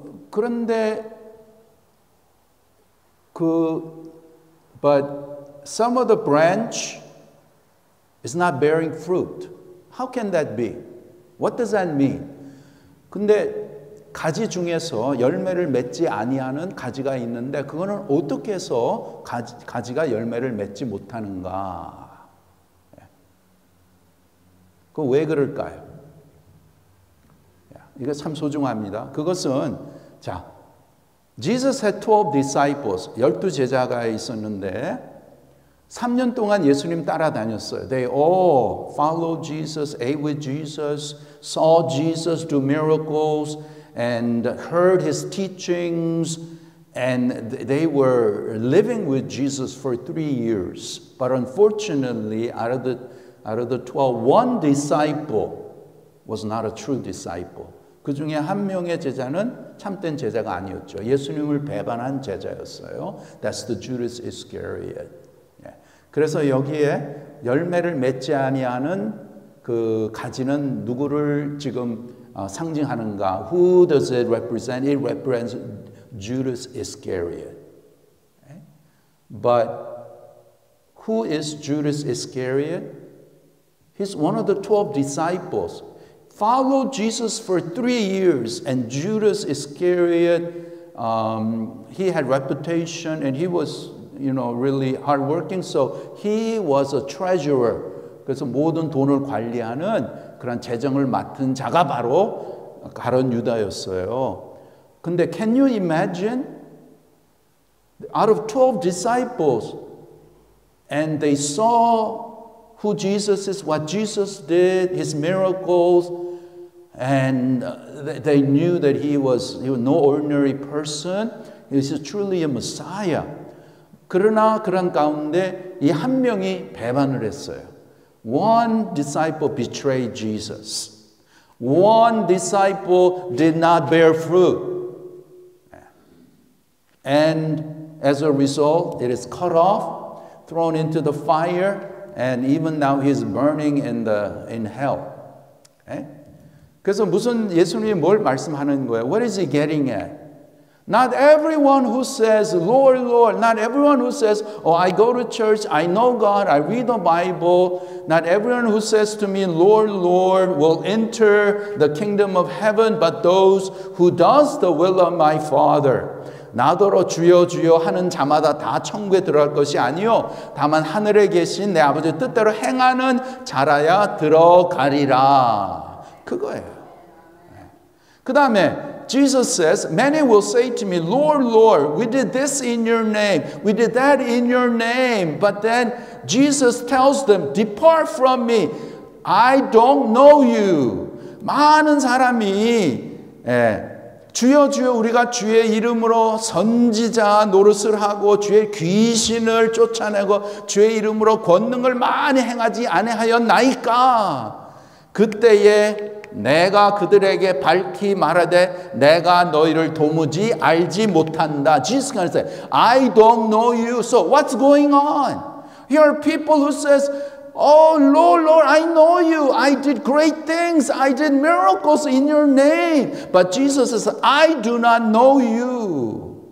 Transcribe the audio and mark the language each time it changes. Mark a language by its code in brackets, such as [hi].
[ko] 그런데 [en] but some of the branch is not bearing fruit. How can that be? What does that mean? [ko] 근데 가지 중에서 열매를 맺지 아니하는 가지가 있는데 그거는 어떻게 해서 가지가 열매를 맺지 못하는가? 그 왜 그럴까요? 이거 참 소중합니다. 그것은 자, [en] Jesus had 12 disciples, [ko] 12제자가 있었는데 3년 동안 예수님 따라다녔어요. [en] They all followed Jesus, ate with Jesus, saw Jesus do miracles, and heard his teachings, and they were living with Jesus for 3 years. But unfortunately, out of the 12, one disciple was not a true disciple. [ko] 그 중에 한 명의 제자는 참된 제자가 아니었죠. 예수님을 배반한 제자였어요. [en] That's the Judas Iscariot. [ko] 그래서 여기에 열매를 맺지 아니하는 그 가지는 누구를 지금 상징하는가? [en] Who does it represent? It represents Judas Iscariot. But who is Judas Iscariot? He's one of the 12 disciples. Followed Jesus for 3 years, and Judas Iscariot, he had reputation, and he was, really hardworking. So he was a treasurer. [ko] 그래서 모든 돈을 관리하는 그런 재정을 맡은 자가 바로 가룟 유다였어요. 근데 [en] can you imagine? Out of 12 disciples, and they saw who Jesus is, what Jesus did, his miracles, and they knew that he was no ordinary person. He was truly a Messiah. [ko] 그러나 그런 가운데 이 한 명이 배반을 했어요. [en] One disciple betrayed Jesus. One disciple did not bear fruit. And as a result, it is cut off, thrown into the fire, and even now he's burning in hell. [ko] 그래서 무슨 예수님이 뭘 말씀하는 거예요? [en] What is he getting at? Not everyone who says, Lord, Lord, not everyone who says, oh, I go to church, I know God, I read the Bible, not everyone who says to me, Lord, Lord, will enter the kingdom of heaven, but those who does the will of my Father. [ko] 나더러 주여 주여 하는 자마다 다 천국에 들어갈 것이 아니요 다만 하늘에 계신 내 아버지의 뜻대로 행하는 자라야 들어가리라. 그거예요. 그 다음에 [en] Jesus says, many will say to me, Lord, Lord, we did this in your name, we did that in your name. But then Jesus tells them, depart from me, I don't know you. [ko] 많은 사람이 주여 주여 우리가 주의 이름으로 선지자 노릇을 하고 주의 귀신을 쫓아내고 주의 이름으로 권능을 많이 행하지 아니하였나이까. 그때에 내가 그들에게 밝히 말하되 내가 너희를 도무지 알지 못한다. [en] Jesus can say, I don't know you. So what's going on? Here are people who says, oh Lord, Lord, I know you. I did great things. I did miracles in your name. But Jesus says, I do not know you.